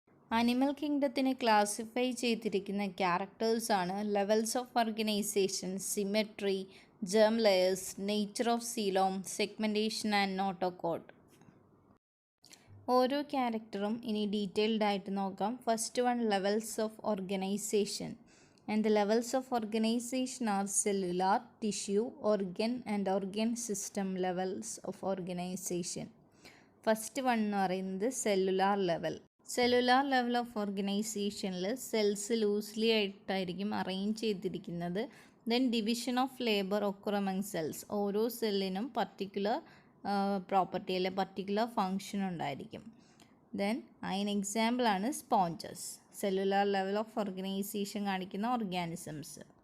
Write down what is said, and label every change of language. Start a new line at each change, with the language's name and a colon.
Malayalam: Animal കിങ്ഡത്തിനെ classify ചെയ്തിരിക്കുന്ന ക്യാരക്ടേഴ്സാണ് levels of organisation, symmetry, gem layers, nature of coelom, segmentation and notochord. ഓരോ ക്യാരക്ടറും ഇനി detailed ആയിട്ട് നോക്കാം.
English: First one, levels of organization. And the levels of organization are cellular, tissue, organ and organ system levels of organization. First one
Malayalam: എന്ന് പറയുന്നത് cellular level. Cellular level of organizationൽ cells loosely ആയിട്ടായിരിക്കും arrange ചെയ്തിരിക്കുന്നത്.
English: Then division of labour occur among cells.
Malayalam: ഓരോ സെല്ലിനും particular property അല്ലെ particular function ഉണ്ടായിരിക്കും. Then അതിന് എക്സാമ്പിളാണ് sponges. Cellular level of organisation കാണിക്കുന്ന ഓർഗാനിസംസ്.